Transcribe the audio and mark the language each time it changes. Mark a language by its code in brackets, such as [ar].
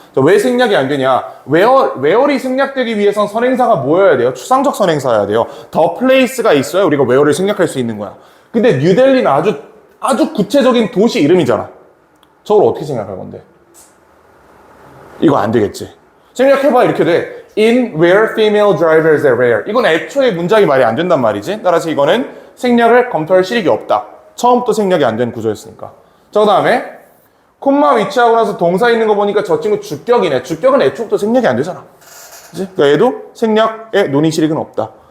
[ko] 왜 생략이 안 되냐? where이 생략되기 위해선 선행사가 뭐여야 돼요? 추상적 선행사여야 돼요. the place가 있어야 우리가 where를 생략할 수 있는 거야. 근데 뉴델리는 아주 구체적인 도시 이름이잖아. 저걸 어떻게 생략할 건데? 이거 안 되겠지. 생략해봐 이렇게 돼. [en] In where female drivers are rare. [ko] 이건 애초에 문장이 말이 안 된단 말이지. 따라서 이거는 생략을 검토할 실익이 없다. 처음부터 생략이 안 된 구조였으니까. 자, 그 다음에 콤마 위치하고 나서 동사 있는 거 보니까 저 친구 주격이네. 주격은 애초부터 생략이 안 되잖아. 그치? 그러니까 얘도 생략에 논의 실익은 없다.